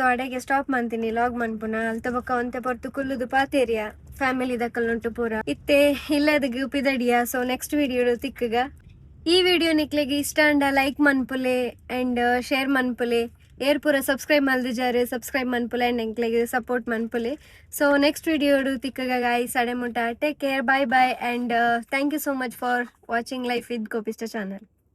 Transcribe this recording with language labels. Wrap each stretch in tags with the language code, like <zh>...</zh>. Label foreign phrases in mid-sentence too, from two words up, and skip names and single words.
<tcy>ಅಡೆಗೆ ಸ್ಟಾಪ್ ಮಾಡ್ತೀನಿ ಲಾಗ್ ಮನ್ಪುನ ಅಲ್ತ ಬೊಕ್ಕ ಒಂತೆ ಪೊರ್ತು ಕುಲ್ಲುದು ಪಾತೇರಿಯ ಫ್ಯಾಮಿಲಿ ದಕ್ಕಲ್ನುಂಟು ಪೂರ ಇತ್ತೆ ಇಲ್ಲದಗೆ ಉಪಿದಡಿಯ ಸೊ</tcy> <en>next video</en> <tcy>ತಿಕ್ಕಗ ಈ ವಿಡಿಯೋ ನಿಕ್ಲೆಗೆ ಇಷ್ಟ ಅಂಡ ಲೈಕ್ ಮನ್ಪುಲೆ</tcy> <en>and share</en> <tcy>ಮನ್ಪುಲೆ ಏರ್ ಪೂರ ಸಬ್ಸ್ಕ್ರೈಬ್ ಮಲ್ದಿಜಾರೆ ಸಬ್ಸ್ಕ್ರೈಬ್ ಮನ್ಪುಲೆ ಅಂಡ್ ಎಂಕ್ಲೆಗೆ ಸಪೋರ್ಟ್ ಮನ್ಪುಲೆ ಸೊ</tcy> <en>next video</en> <tcy>ತಿಕ್ಕಗ ಗಾಯ್ಸ್ ಅಡೆ ಮುಟ</tcy> <en>take care bye bye and thank you so much for watching Life with Gopista channel.</en>